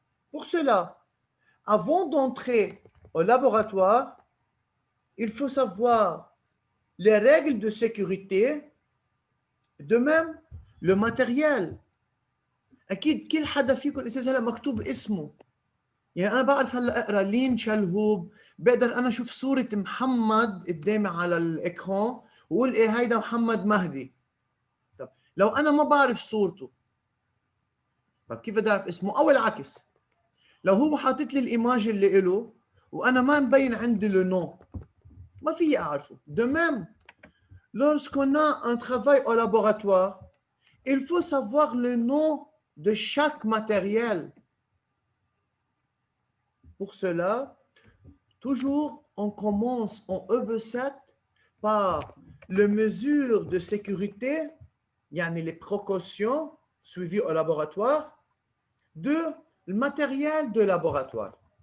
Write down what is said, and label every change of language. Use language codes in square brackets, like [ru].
[fr] Pour cela, avant d'entrer au laboratoire, il faut savoir les règles de sécurité, de même le matériel. [ar] أكيد كل حدا فيكم الأساس هلا مكتوب اسمه يعني أنا بعرف هلا أقرأ لين شلهوب، بقدر أنا أشوف صورة محمد قدامي على الإكران وأقول إيه هيدا محمد مهدي. طب لو أنا ما بعرف صورته، طب كيف بدي أعرف اسمه؟ أو العكس، لو هو حاطط لي الإيماج اللي إله وأنا ما مبين عندي لو نو، ما في أعرفه. [fr] De même, lorsqu'on a un travail au laboratoire, il faut savoir le nom de chaque matériel. Pour cela, toujours, on commence en EB7 par les mesures de sécurité, yani les précautions suivies au laboratoire, de le matériel de laboratoire.